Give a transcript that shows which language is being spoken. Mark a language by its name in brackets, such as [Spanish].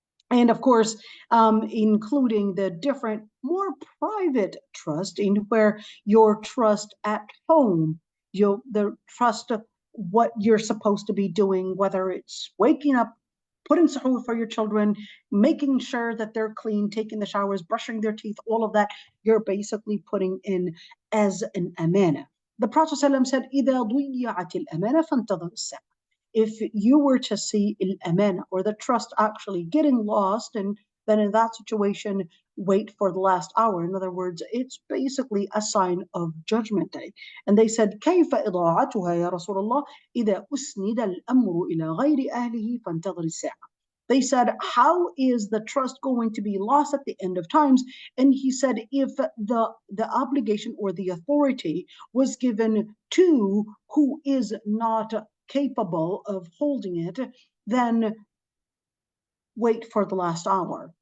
[English] And of course, including the different, more private trust, in where your trust at home, the trust of what you're supposed to be doing, whether it's waking up, putting sahur for your children, making sure that they're clean, taking the showers, brushing their teeth, all of that, you're basically putting in as an amana. The Prophet ﷺ said, [Arabic] إِذَا ضُيِّعَتِ الْأَمَانَةِ فَانْتَظِرُ السَّاعَةَ. [English] If you were to see al-amana, or the trust actually getting lost, and then in that situation, wait for the last hour. In other words, it's basically a sign of Judgment Day. And they said, [Arabic] كيف إضاعتها يا رسول الله إذا أسند الأمر إلى غير أهله فانتظر الساعة. [English] They said, how is the trust going to be lost at the end of times? And he said, if the obligation or the authority was given to who is not capable of holding it, then wait for the last hour.